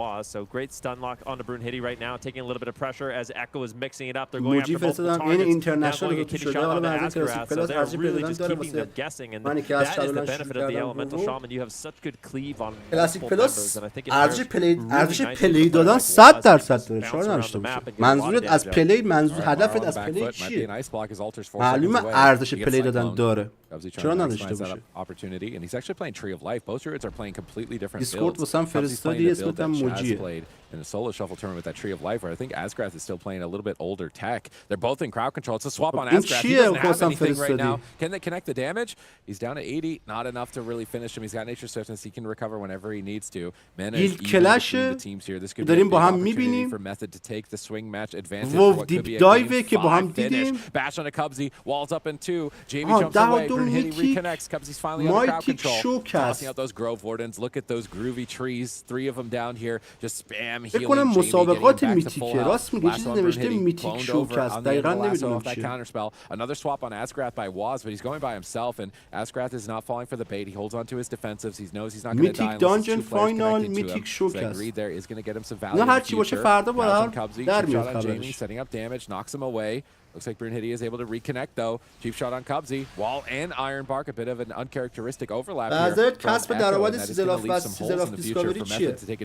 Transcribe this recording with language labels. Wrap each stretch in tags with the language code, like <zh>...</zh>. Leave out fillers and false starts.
<en>So great stun lock onto Brunhitty right now, taking a little bit of pressure as Echo is mixing it up. They're going after multiple targets.</en> <fa>این اینترنشنال که شده حالا من از کلاس</fa> <en>they're really just keeping them guessing, and that is the benefit of the Elemental Shaman. You have such good cleave on</en> <fa>کلاسیک پلاس. ارزش پلی دادن 100% داره. چرا نداشته باشه؟ منظورت از پلی، منظور هدفت از پلی چیه؟ معلومه ارزش پلی دادن داره. چرا نداشته باشه؟ دیسکورد واسم فرستادی اسمت هم موجیه.</fa> <en>in a solo shuffle tournament with that Tree of Life, where I think Asgrath is still playing a little bit older tech. They're both in crowd control. It's a swap on Asgrath. He doesn't have anything right now. Can they connect the damage? He's down to 80. Not enough to really finish him. He's got nature swiftness. He can recover whenever he needs to. Mana is even between the teams here. This could be a big opportunity for Method to take the swing match advantage for what could be a game 5 finish. Bash on a Cubsy. Walls up in 2. Jamie jumps away. Brunhilde reconnects. Cubsy's finally under crowd control. Tossing out those Grove Wardens. Look at those groovy trees. 3 of them down here. Just spam healing.</en> <fa>مسابقات میتیکه راست میگه چیزی نوشته میتیک شوکست دقیقاً نمیدونم چیه.</fa> <en>Another swap on Asgrath by Waz, but he's going by himself, and Asgrath is not falling for the bait. He holds on to his defensives. He knows he's not going to die unless two players connecting to him. So Greed there is going to get him some value in the future. Cheap shot on Jamie, setting up damage, knocks him away. Looks like Brunhilde is able to reconnect though. Cheap shot on Cubsy. Wall and Ironbark, a bit of an uncharacteristic overlap here.</en> <fa>کسب درآمد سیزن آف دیسکاوری چیه؟</fa>